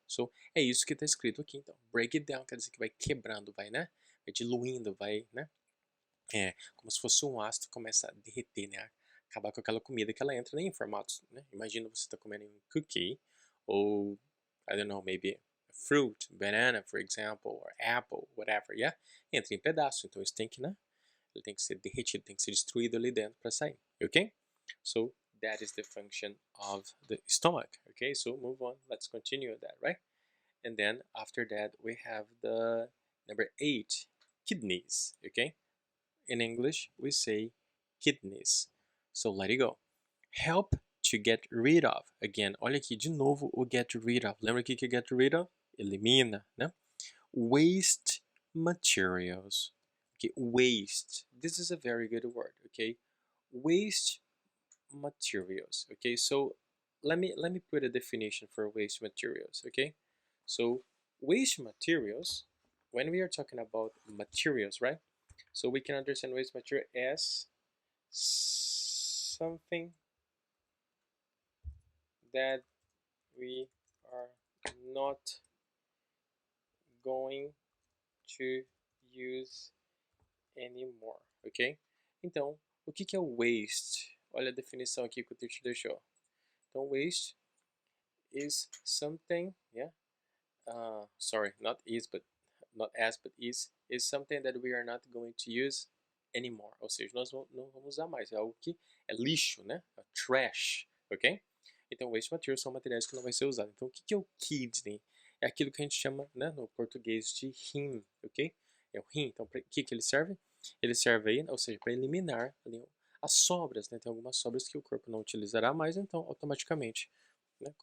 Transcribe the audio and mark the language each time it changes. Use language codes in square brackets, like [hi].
[pt] So, é isso que está escrito aqui, então. Break it down quer dizer que vai quebrando, vai, né, vai diluindo, vai, né, como se fosse um ácido, começa a derreter, né, acabar com aquela comida que ela entra né, em formatos, né, imagina você está comendo um cookie, ou, [en] I don't know, maybe fruit, banana, for example, or apple, whatever, yeah? [pt] Entra em pedaço, então isso tem que, né, ele tem que ser derretido, tem que ser destruído ali dentro para sair, ok? [en] So that is the function of the stomach. Okay, so move on. Let's continue that, right? And then after that, we have the number 8, kidneys. Okay, in English, we say kidneys. So let it go. Help to get rid of. [pt] Again, olha aqui de novo o get rid of. Lembra que get rid of? Elimina, né? Waste materials. [en] Okay, waste. This is a very good word. Okay, waste materials. Okay, so let me put a definition for waste materials. Okay, so waste materials, when we are talking about materials, right? So we can understand waste material as something that we are not going to use anymore, ok? [pt] Então, o que é o waste? Olha a definição aqui que o teacher deixou. [en] Então, waste is something, yeah, sorry, not is, but not as, but is something that we are not going to use anymore. [pt] Ou seja, nós não vamos usar mais. É algo que é lixo, né? É trash, ok? Então, waste materials são materiais que não vai ser usado. Então, o que é o kidney? É aquilo que a gente chama, né, no português de rim, ok? É o rim. Então, para que ele serve? Ele serve aí, ou seja, para eliminar ali, as sobras, né? Tem algumas sobras que o corpo não utilizará mais, então, automaticamente né?